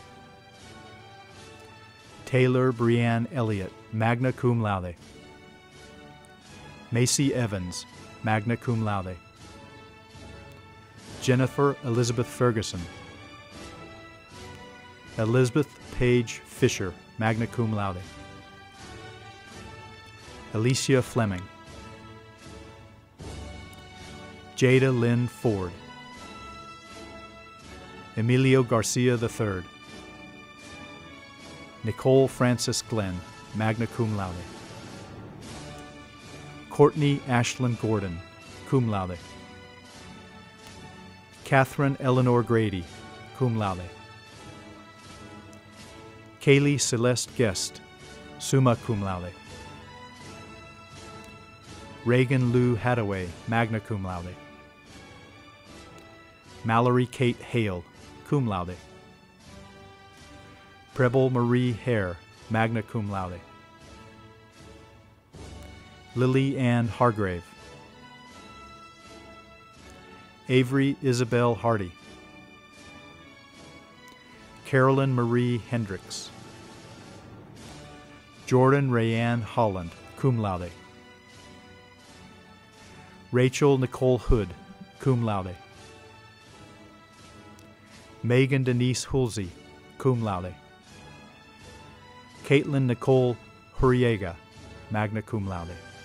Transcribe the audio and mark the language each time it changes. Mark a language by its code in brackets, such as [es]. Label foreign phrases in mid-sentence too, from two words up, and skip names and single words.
[en] Taylor Brianne Elliott, [la] magna cum laude. [en] Macy Evans, [la] magna cum laude. [en] Jennifer Elizabeth Ferguson. Elizabeth Paige Fisher, [la] magna cum laude. [en] Alicia Fleming. Jada Lynn Ford. Emilio Garcia III. Nicole Francis Glenn, [la] magna cum laude. [en] Courtney Ashlyn Gordon, [la] cum laude. [en] Catherine Eleanor Grady, [la] cum laude. [en] Kaylee Celeste Guest, [la] summa cum laude. [en] Reagan Lou Hadaway, [la] magna cum laude. [en] Mallory Kate Hale, [la] cum laude. [en] Preble Marie Hare, [la] magna cum laude. [en] Lily Ann Hargrave. Avery Isabel Hardy. Carolyn Marie Hendricks. Jordan Rayanne Holland, [la] cum laude. [en] Rachel Nicole Hood, [la] cum laude. [en] Megan Denise Hulsey, [la] cum laude. [en] Caitlin Nicole Huriega, [la] magna cum laude.